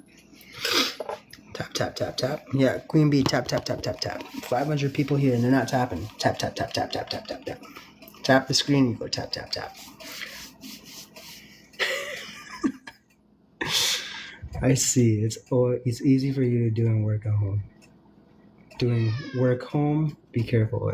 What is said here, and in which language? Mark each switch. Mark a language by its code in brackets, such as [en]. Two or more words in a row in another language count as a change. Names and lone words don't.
[en] Tap, tap, tap, tap. Yeah, Queen Bee, tap, tap, tap, tap, tap. 500 people here and they're not tapping. Tap, tap, tap, tap, tap, tap, tap, tap. Tap the screen, you go tap, tap, tap. I see. It's easy for you to do work at home. Doing work home, be careful.